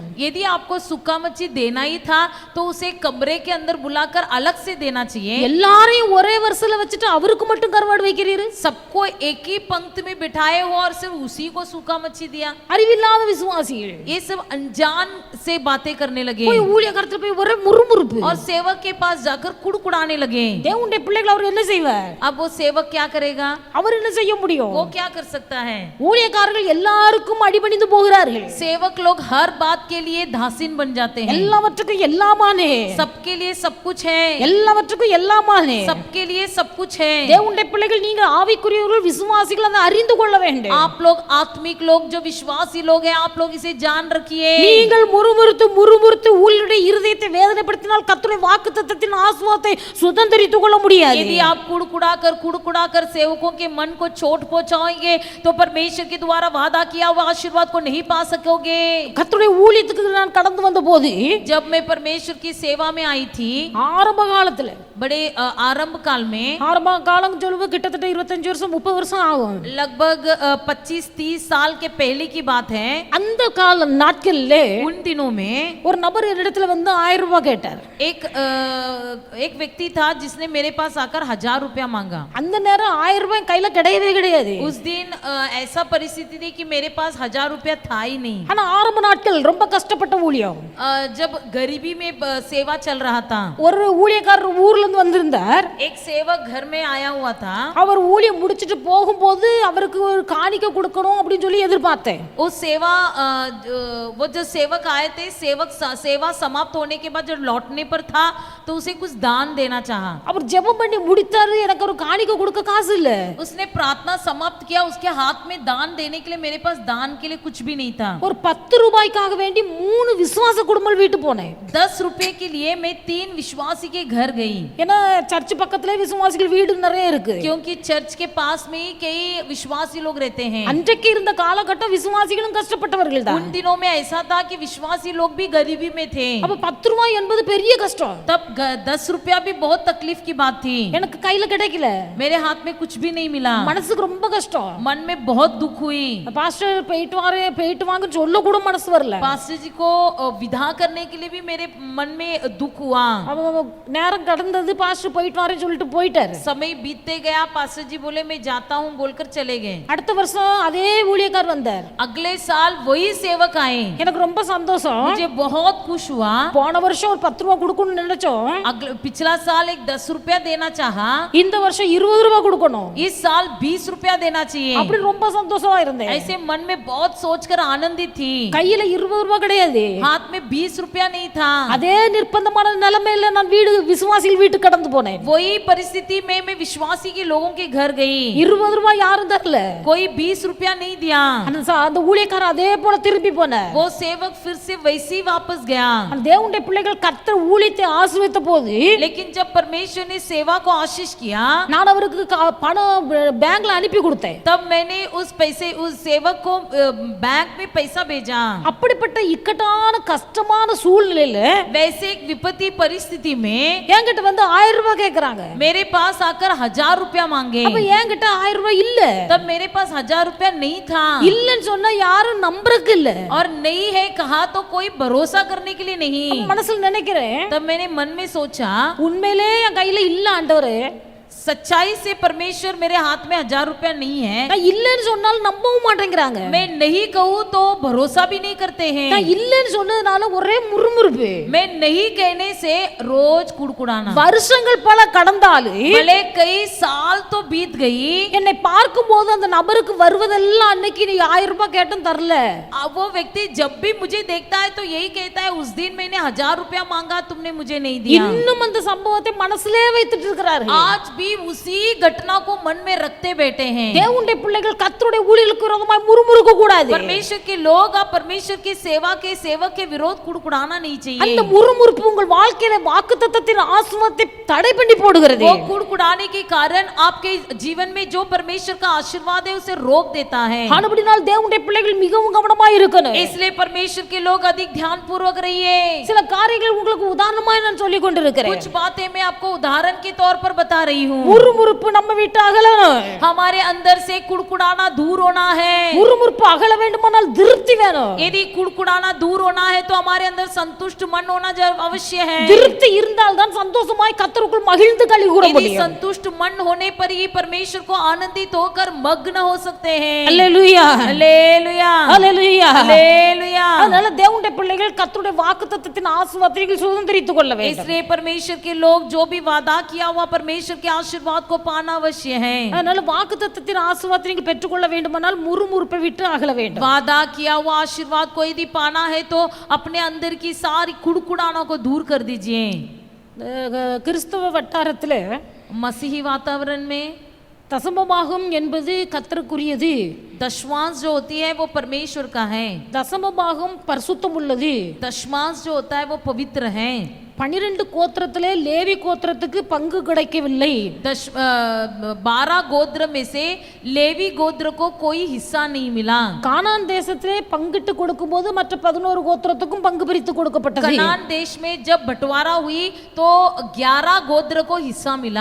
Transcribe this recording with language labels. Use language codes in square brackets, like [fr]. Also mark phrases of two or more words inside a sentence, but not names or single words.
[hi] यदि आपको सूखा मच्छी देना ही था तो उसे कमरे के अंदर बुलाकर अलग से देना चाहिए. [ta] எல்லாரையும் ஒரே வரிசையில வச்சுட்டு அவருக்கு மட்டும் கருவாடு வைக்கிறீரு. [hi] सबको एक ही पंक्ति में बिठाए हो और सिर्फ उसी को सूखा मच्छी दिया. [ta] அறிவில்லாத விசுவாசிகள் [hi] ये सब अनजान से बातें करने लगे [ta] போய் ஊழியக்காரத்துல போய் ஒரே முறுமுறுப்பு. [hi] और सेवक के पास जाकर कुड़कुड़ाने लगे. [ta] தேவனுடைய பிள்ளைகள் அவர் என்ன செய்வார்? [hi] अब वो सेवक क्या करेगा? [ta] அவர் என்ன செய்ய முடியும்? [hi] वो क्या कर सकता है? [ta] ஊழியக்காரர்கள் எல்லாருக்கும் அடிபணிந்து போகிறார்கள். [hi] सेवक लोग हर बात के लिए दासीन बन जाते हैं. [ta] எல்லாவற்றுக்கும் எல்லாமானே, [hi] सबके लिए सब कुछ है. [ta] எல்லாவற்றுக்கும் எல்லாமானே, [hi] सबके लिए सब कुछ है. [ta] தேவனுடைய பிள்ளைகள், நீங்க ஆவிக்குரியவர்கள், விசுவாசிகள், அதை அறிந்து கொள்ள வேண்டும். [hi] आप लोग आत्मिक लोग जो विश्वासी लोग हैं, आप लोग इसे जान रखिए. [ta] நீங்கள் முறுமுறுத்து ஊழியருடைய இருதயத்தை வேதனைப்படுத்தினால் கர்த்தருடைய வாக்குத்தத்தத்தின் ஆசீர்வாதத்தை சுதந்தரித்துக் கொள்ள முடியாது. [hi] यदि आप कुड़कुड़ा कर कुड़कुड़ा कर सेवकों के मन को चोट पहुंचाएंगे तो परमेश्वर के द्वारा वादा किया हुआ आशीर्वाद को नहीं पा सकोगे। [ta] கர்த்தருடைய ஊழியத்துக்கு நான் கடந்து வந்த போது [hi] जब मैं परमेश्वर की सेवा में आई थी [ta] ஆரம்ப காலத்துல [hi] बड़े आरंभ काल में, [ta] ஆரம்ப காலம் சொல்லும்போது கிட்டத்தட்ட 25 வருஷம் 30 வருஷம் ஆகும். [hi] लगभग 25-30 साल के पहले की बात है। [ta] அந்த கால நாட்கள்ல [hi] उन दिनों में [ta] ஒரு நபர் என்னிடத்துல வந்து 1000 ரூபாய் கேட்டார். [hi] एक व्यक्ति था जिसने मेरे पास आकर 1000 रुपया मांगा। [ta] அந்த நேரம் 1000 ரூபாய் கையில கிடையவே கிடையாது. [hi] उस दिन ऐसा परिस्थिति थी कि मेरे पास 1000 रुपया था ही नहीं। [ta] ஆனா ஆரம்ப நாட்கள் ரொம்ப கஷ்டப்பட்ட ஊழியம். [hi] जब गरीबी में सेवा चल रहा था, [ta] ஒரு ஊழியக்காரர் ஊர்ல இருந்து வந்திருந்தார். [hi] एक सेवक घर में आया हुआ था। [ta] அவர் ஊழியம் முடிச்சிட்டு போகும்போது அவருக்கு ஒரு காணிக்கை கொடுக்கணும் அப்படினு சொல்லி எதிர்பார்த்தேன். [hi] उस वो जो सेवक आए थे, सेवा समाप्त होने के बाद जब लौटने पर था तो उसे कुछ दान देना चाहा। [ta] அவர் ஜெபம் பண்ணி முடித்தாரு, எனக்கு ஒரு காணிக்கை கொடுக்க காசு இல்ல. [hi] उसने प्रार्थना समाप्त किया, उसके हाथ में दान देने के लिए मेरे पास दान के लिए कुछ भी नहीं था। [ta] ஒரு 10 ரூபாய்க்காக வேண்டி 3 விசுவாச குடும்பங்கள் வீட்டு போனேன். [hi] 10 रुपए के लिए मैं 3 विश्वासी के घर गई। [ta] ஏன்னா சர்ச் பக்கத்துல விசுவாசிகள் வீடு நிறைய இருக்கு. [hi] क्योंकि चर्च के पास में ही कई विश्वासी लोग रहते हैं। [ta] அன்றைக்கு இருந்த காலகட்டம் விசுவாசிகளும் கஷ்டப்பட்டவர்கள் தான். [hi] उन दिनों में ऐसा था कि विश्वासी लोग भी गरीबी में थे। [ta] அப்ப 10 ரூபாய் என்பது பெரிய கஷ்டம். [hi] तब 10 रुपया भी बहुत तकलीफ की बात थी। [ta] எனக்கு கையில கிடைக்கல, [hi] मेरे हाथ में कुछ भी नहीं मिला। [ta] மனசுக்கு ரொம்ப கஷ்டம். [hi] मन में बहुत दुख हुई। [ta] பாஸ்டர் போயிட்டு வாங்க சொல்ல கூட மனசு வரல. [hi] पास्टर जी को विदा करने के लिए भी मेरे मन में दुख हुआ। [ta] நேரம் கடந்தது, பாஸ்டர் போயிட்டு வரேன்னு சொல்லிட்டு போயிட்டாரு. [hi] समय बीतते गया, पास्टर जी बोले मैं जाता हूँ बोलकर चले गए। [ta] அடுத்த வருஷம் அதே ஊழியக்கார் வந்தார். [hi] अगले साल वही सेवक आए। [ta] எனக்கு ரொம்ப சந்தோஷம். [hi] मुझे बहुत खुश हुआ। [ta] போன வருஷம் ஒரு 10 ரூபாய் கொடுக்கணும்னு நினைச்சோம். [hi] पिछला साल एक 10 रुपया देना चाहा, [ta] இந்த வருஷம் 20 ரூபாய் கொடுக்கணும். [hi] इस साल 20 रुपया देना चाहिए। [ta] அப்படி ரொம்ப சந்தோஷமா இருந்தேன். [hi] ऐसे मन में बहुत सोचकर आनंदित थी। [ta] கையில 20 ரூபாய் கிடையாது, [hi] हाथ में 20 रुपया नहीं था। [ta] அதே நிர்பந்தமான நிலைமையில நான் விசுவாசிகள் வீட்டு கடந்து போனேன். [hi] वही परिस्थिति में मैं विश्वासी के लोगों के घर गई। [ta] 20 ரூபாய் யாரும் தரல, [hi] कोई 20 रुपया नहीं दिया। [ta] அந்த ஊழியக்காரர் அதே போல திருப்பி போனார். [hi] वो सेवक फिर से वैसे ही वापस गया। [ta] தேவனுடைய பிள்ளைகள் கர்த்தர் ஊழியத்தை ஆசீர்வதித்த போது, [hi] लेकिन जब परमेश्वर ने सेवा को आशीष किया, [ta] நான் அவருக்கு பணம் பேங்க்ல அனுப்பி கொடுத்தேன். [hi] तब मैंने उस सेवक को बैंक में पैसा भेजा। [ta] அப்படிப்பட்ட இக்கட்டான கஷ்டமான சூழ்நிலையில [hi] वैसे एक विपत्ति परिस्थिति में [ta] என்கிட்ட வந்து 1000 ரூபாய் கேக்குறாங்க. [hi] मेरे पास आकर 1000 रुपया मांगे। [ta] அப்ப என்கிட்ட 1000 ரூபாய் இல்ல. [hi] तब मेरे पास 1000 रुपया नहीं था। [ta] இல்லன்னு சொன்னா யாரும் நம்பறக்கு இல்ல. [hi] और नहीं है कहा तो कोई भरोसा करने के लिए नहीं। [ta] மனசுல நினைக்கிறேன், [hi] तब मैंने मन में सोचा [ta] உண்மையிலே என் கையில இல்ல ஆண்டவரே, [hi] सच्चाई से परमेश्वर मेरे हाथ में 1000 रुपया नहीं है। [ta] நான் இல்லன்னு சொன்னாலும் நம்பவும் மாட்டேங்கிறாங்க. [hi] मैं नहीं कहूँ तो भरोसा भी नहीं करते हैं। [ta] நான் இல்லன்னு சொன்னதுனால ஒரே முறுமுறுப்பு. [hi] मैं नहीं कहने से रोज कुड़कुड़ाना। [ta] வருஷங்கள் பல கடந்தாலும் [hi] भले कई साल तो बीत गई, [ta] என்னை பார்க்கும்போது அந்த நபருக்கு வருவதெல்லாம் அன்னைக்கு நீ 1000 ரூபாய் கேட்டும் தரல. [hi] अब वो व्यक्ति जब भी मुझे देखता है तो यही कहता है उस दिन मैंने 1000 रुपया मांगा, तुमने मुझे नहीं दिया। [ta] இன்னும் அந்த சம்பவத்தை மனசுலே வைத்துட்டு இருக்கிறார்கள். [hi] आज भी उसी घटना को मन में रखते बैठे हैं। [ta] தேவனுடைய பிள்ளைகள் கர்த்தருடைய ஊழியர்களுக்கு விரோதமாய் முறுமுறுக்க கூடாது. [hi] परमेश्वर के लोग आप परमेश्वर की सेवा के सेवक के विरोध कुड़कुड़ाना नहीं चाहिए। [ta] அந்த முறுமுறுப்பு உங்கள் வாழ்க்கையில வாக்குத்தத்தத்தின் ஆசீர்வாதத்தை தடை பண்ணி போடுகிறது. [hi] वो कुड़कुड़ाने के कारण आपके जीवन में जो परमेश्वर का आशीर्वाद है उसे रोक देता है। [ta] ஆனபடியால் தேவனுடைய பிள்ளைகள் மிகவும் கவனமாய் இருக்கணும். [hi] इसलिए परमेश्वर के लोग अधिक ध्यान पूर्वक रहिए। [ta] சில காரியங்கள் உங்களுக்கு உதாரணமாய் நான் சொல்லிக் கொண்டிருக்கிறேன். [hi] कुछ बातें मैं आपको उदाहरण के तौर पर बता रही हूँ। [ta] முறுமுறுப்பு நம்ம விட்டு அகலணும். [hi] हमारे अंदर से कुड़कुड़ाना दूर होना है। [ta] முறுமுறுப்பு அகல வேண்டுமானால் திருப்தி வேணும். [hi] यदि कुड़कुड़ाना दूर होना है तो हमारे अंदर संतुष्ट मन होना अवश्य है। [ta] திருப்தி இருந்தால் தான் சந்தோஷமாய் கர்த்தருக்குள் மகிழ்ந்து களி கூற [hi] यदि [ta] முடியும். [hi] संतुष्ट मन होने पर ही परमेश्वर को आनंदित होकर मग्न हो सकते हैं। [ta] அல்லேலூயா, [hi] हालेलुया, [ta] அல்லேலூயா, [hi] हालेलुया। [ta] அதனால தேவனுடைய பிள்ளைகள் கர்த்தருடைய வாக்குத்தத்தத்தின் ஆசீர்வாதத்தை சுதந்தரித்துக் கொள்ள வேண்டும். [hi] इसलिए परमेश्वर के लोग जो भी वादा किया हुआ परमेश्वर के आशीर्वाद को पाना अवश्य है। [ta] அதனால வாக்குத்தத்தத்தின் ஆசீர்வாதத்தை நீங்கள் பெற்றுக்கொள்ள வேண்டுமானால் முறுமுறுப்பை விட்டு அகல வேண்டும். [hi] वादा किया हुआ आशीर्वाद को यदि पाना है तो अपने अंदर की सारी कुड़कुड़ानों को दूर कर दीजिए। [ta] கிறிஸ்தவ வட்டாரத்தில் [hi] मसीही वातावरण में [ta] தசமபாகம் என்பது கர்த்தருக்குரியது. [hi] दशमांश जो होती है वो परमेश्वर का है। [ta] தசம பாகம் பரிசுத்தம் உள்ளது. [hi] दशमांश जो होता है वो पवित्र है। [ta] 12 கோத்திரத்திலே லேவி கோத்திரத்துக்கு பங்கு கிடைக்கவில்லை. [hi] 12 गोत्र में से लेवी गोत्र को कोई हिस्सा नहीं मिला। [ta] கானான் தேசத்திலே பங்கிட்டு கொடுக்கும்போது மற்ற 11 கோத்திரத்துக்கும் பங்கு பிரித்து கொடுக்கப்பட்டது. [hi] कनान देश में जब बंटवारा हुई तो 11 गोत्र को हिस्सा मिला।